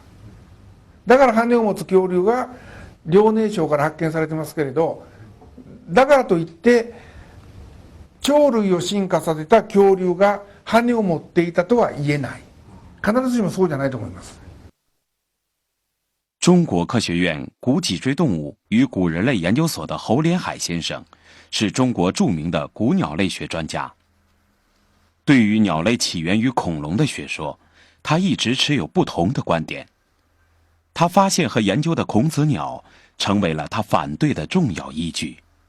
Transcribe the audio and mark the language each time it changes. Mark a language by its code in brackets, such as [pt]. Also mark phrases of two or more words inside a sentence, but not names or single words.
[ja] だから羽を持つ恐竜が遼寧省から発見されてますけれど、だからといって鳥類を進化させた恐竜が羽を持っていたとは言えない。必ずしもそうじゃないと思います。 [zh] 中国科学院古脊椎动物与古人类研究所的侯连海先生，是中国著名的古鸟类学专家。对于鸟类起源于恐龙的学说，他一直持有不同的观点。他发现和研究的孔子鸟成为了他反对的重要依据。